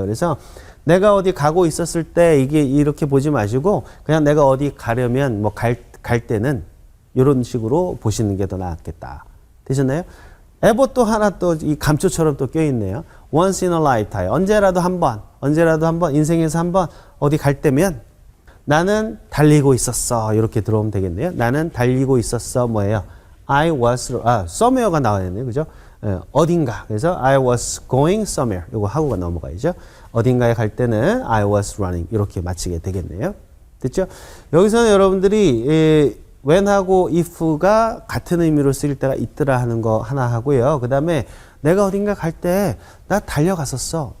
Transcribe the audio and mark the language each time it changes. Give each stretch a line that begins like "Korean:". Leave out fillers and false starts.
Korean: 그래서 내가 어디 가고 있었을 때 이게 이렇게 보지 마시고 그냥 내가 어디 가려면 뭐 갈 때는 이런 식으로 보시는 게 더 낫겠다. 되셨나요? ever 또 하나 또 이 감초처럼 또 껴있네요.
English: once in a lifetime.
Korean: 언제라도 한 번, 인생에서 한 번 어디 갈 때면 나는 달리고 있었어. 이렇게 들어오면 되겠네요. 나는 달리고 있었어. 뭐예요?
English: I was, somewhere가
Korean: 나와야겠네요. 그죠? 어딘가.
English: 그래서 I was going somewhere.
Korean: 이거 하고가 넘어가야죠. 어딘가에 갈 때는
English: I was running.
Korean: 이렇게 마치게 되겠네요. 됐죠? 여기서는 여러분들이 when하고 if가 같은 의미로 쓰일 때가 있더라 하는 거 하나 하고요. 그 다음에 내가 어딘가 갈 때 나 달려갔었어.